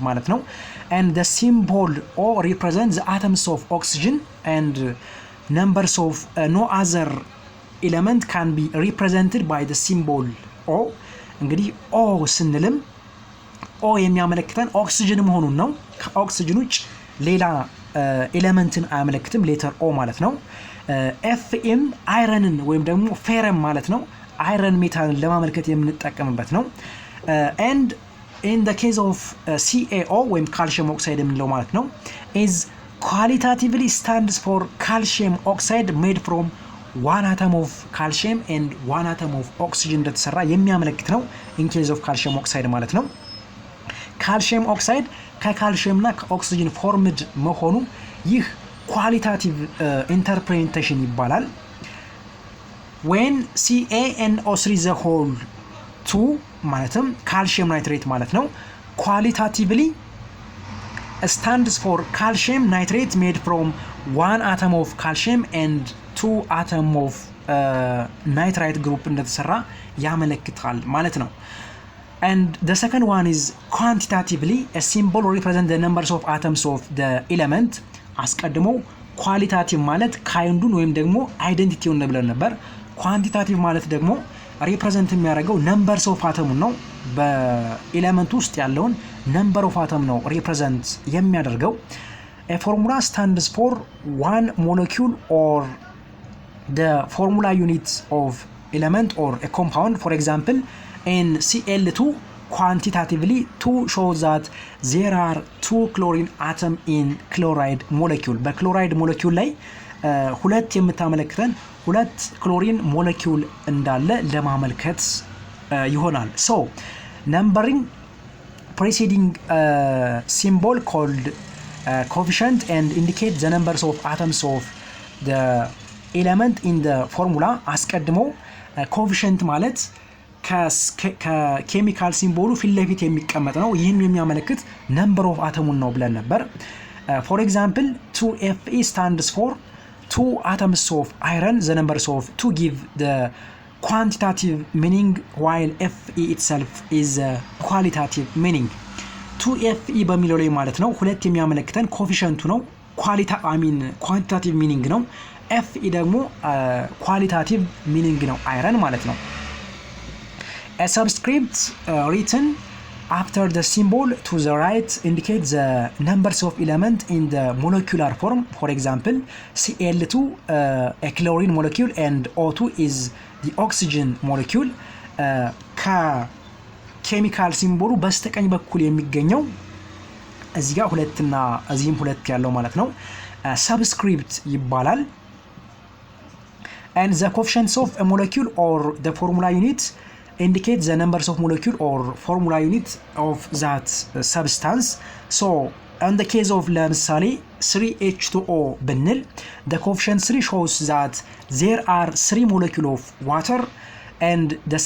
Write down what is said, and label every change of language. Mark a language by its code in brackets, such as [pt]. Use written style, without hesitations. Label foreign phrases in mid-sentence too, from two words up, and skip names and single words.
[am] ማለት ነው [en] and the symbol O [am] represents the atoms of oxygen and numbers of no other element can be represented by the symbol O እንግዲህ O ስንልም O የሚያመለክተን ኦክሲጅን መሆኑን ነው ከኦክሲጅን ውጭ ሌላ ኤሌመንትን አያመለክትም ሌተር O ማለት ነው FM አይረንን ወይም ደግሞ ፌረም ማለት ነው አይረን ሜታልን ለማመልከት የምንጠቀምበት ነው። [en] and in the case of CaO [am] ወይም ካልሲየም ኦክሳይድ የምንለው ማለት ነው [en] is qualitatively stands for calcium oxide made from one atom of calcium and one atom of oxygen [am] እንደተሰራ የሚያመለክት ነው [en] in case of calcium oxide [am] ማለት ነው። ካልሲየም ኦክሳይድ ከካልሲየም እና ከኦክሲጅን ፎርምድ መሆኑ ይህ [en] qualitative interpretation [am] ይባላል። [en] when CaNO3 the whole 2 [am] ማለትም ካልሲየም ናይትሬት ማለት ነው [en] qualitatively stands for calcium nitrate made from one atom of calcium and two atom of nitrite group እንደተሰራ [am] ያመለክታል ማለት ነው። [en] and the second one is quantitatively a symbol represent the numbers of atoms of the element [am] አስቀድሞ ኳሊታቲቭ ማለት ካይንዱን ወይም ደግሞ አይደንቲቲውን ብለን ነበር። ኳንቲታቲቭ ማለት ደግሞ ሪፕሬዘንት የሚያደርገው [en] numbers of atom [am] ነው። በኤሌመንት ውስጥ ያለውን [en] number of atom [am] ነው ሪፕሬዘንት የሚያደርገው። [en] a formula stands for one molecule or the formula unit of element or a compound. For example, in Cl2 quantitatively 2 shows that there are 2 chlorine atom in chloride molecule. [am] በክሎራይድ ሞለኪውል ላይ ሁለት የምታመለክተን ሁለት ክሎሪን ሞለኪውል እንዳለ ለማመልከት ይሆናል። [en] so numbering preceding symbol called coefficient and indicate the numbers of atoms of the element in the formula [am] አስቀድሞ coefficient ማለት ከኬሚካል ሲምቦሉ ፊት ለፊት የሚቀመጥ ነው። ይህም የሚያመለክት [en] number of atom [am] ነው ብለን ነበር። [en] for example 2Fe stands for 2 atoms of iron. The numbers of 2 give the quantitative meaning while Fe itself is a qualitative meaning. [am] 2Fe በሚለው ላይ ማለት ነው ሁለት የሚያመለክተን ኮፊሸንቱ ነው [en] quantitative meaning [am] ነው። Fe ደግሞ [en] qualitative meaning [am] ነው አይረን ማለት ነው። [en] A subscript written after the symbol to the right indicates the numbers of element in the molecular form. For example, Cl2 a chlorine molecule and O2 is the oxygen molecule. [am] ከኬሚካል ሲምቦሉ በስተቀኝ በኩል የሚገኘው እዚህ ጋር ሁለትና እዚህም ሁለት ያለው ማለት ነው [en] subscript ይባላል። and the coefficients of a molecule or the formula unit indicate the numbers of molecule or formula unit of that substance. So in the case of [am] ለምሳሌ 3H2O ብንል [en] the coefficient 3 shows that there are 3 molecule of water and the